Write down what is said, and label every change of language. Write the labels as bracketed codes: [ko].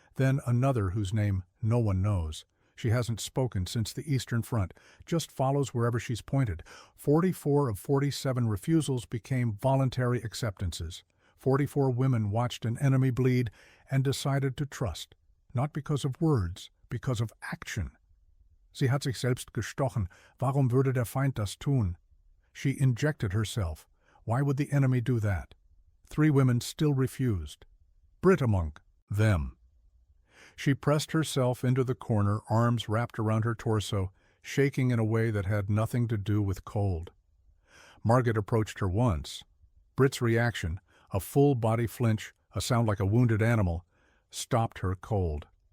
[en] Then another whose name no one knows. She hasn't spoken since the Eastern Front, just follows wherever she's pointed. 44 of 47 refusals became voluntary acceptances. 44 women watched an enemy bleed and decided to trust, not because of words, because of action. [de] Sie hat sich selbst gestochen. Warum würde der Feind das tun? [en] She injected herself. Why would the enemy do that? 3 women still refused. Brit among them. She pressed herself into the corner, arms wrapped around her torso, shaking in a way that had nothing to do with cold. Margaret approached her once. Brit's reaction, a full-body flinch, a sound like a wounded animal, stopped her cold.